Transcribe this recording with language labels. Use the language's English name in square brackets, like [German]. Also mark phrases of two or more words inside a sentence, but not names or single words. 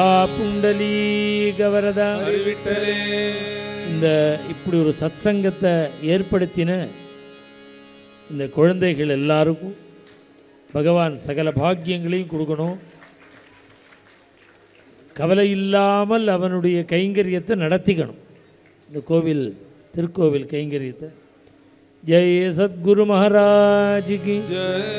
[Marathi] पुंडलीक वरदा विठ्ठले [Tamil] இந்த இப்படி ஒரு சத்சங்கத்தை ஏற்படுத்தின இந்த குழந்தைகள் எல்லாருக்கும் பகவான் சகல பாக்கியங்களையும் கொடுக்கணும். கவலை இல்லாமல் அவனுடைய கைங்கரியத்தை நடத்திக்கணும். இந்த கோவில் திருக்கோவில் கைங்கரியத்தை. [Hindi] जय सद्गुरु महाराज की जय।